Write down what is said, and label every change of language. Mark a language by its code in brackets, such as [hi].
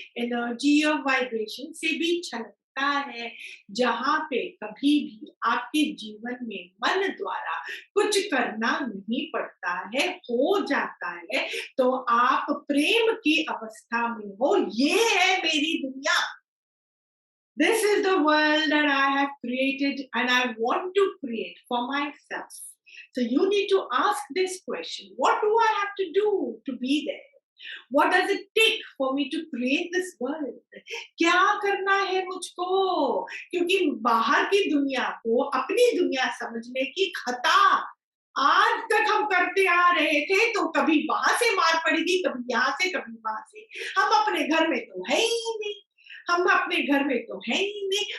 [hi] Energy of vibration से भी छलकता है। जहाँ पे कभी भी आपके जीवन में मन द्वारा कुछ करना नहीं पड़ता है, हो जाता है, तो आप प्रेम की अवस्था में हो। ये है मेरी दुनिया। [en] This is the world that I have created and I want to create for myself. So you need to ask this question. What do I have to do to be there? What does it take for me to create this world? [hi] क्या करना है मुझको? क्योंकि बाहर की दुनिया को अपनी दुनिया समझने की खता आज तक हम करते आ रहे थे, तो कभी वहां से मार पड़ेगी, कभी यहाँ से, कभी वहां से। हम अपने घर में तो है ही नहीं। हम अपने घर में तो है ही नहीं।